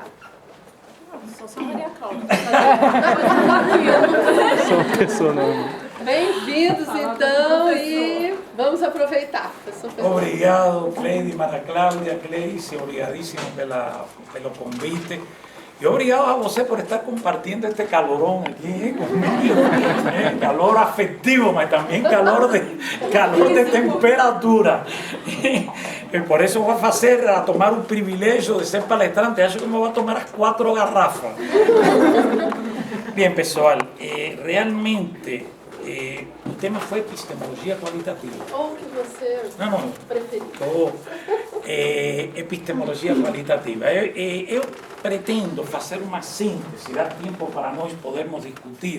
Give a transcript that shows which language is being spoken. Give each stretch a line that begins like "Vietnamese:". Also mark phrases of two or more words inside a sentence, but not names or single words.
Portuguese: Só Maria Cláudia. Bem-vindos, então, e vamos aproveitar, professor Fernando. Obrigado, Cleide, Maria Cláudia, Cleide, obrigadíssimo pelo convite.
Spanish: Y
Portuguese: obrigado a você
Spanish: por estar compartiendo este calorón aquí conmigo. Calor afectivo, pero también calor de temperatura. Por eso voy a tomar un privilegio de ser palestrante.
Portuguese: Acho que
Spanish: me voy a tomar las 4 garrafas. Bien,
Portuguese: pessoal, realmente o tema foi epistemologia qualitativa. Ou que você preferir. Epistemologia qualitativa. Eu pretendo fazer uma síntese, dar tempo para nós podermos discutir.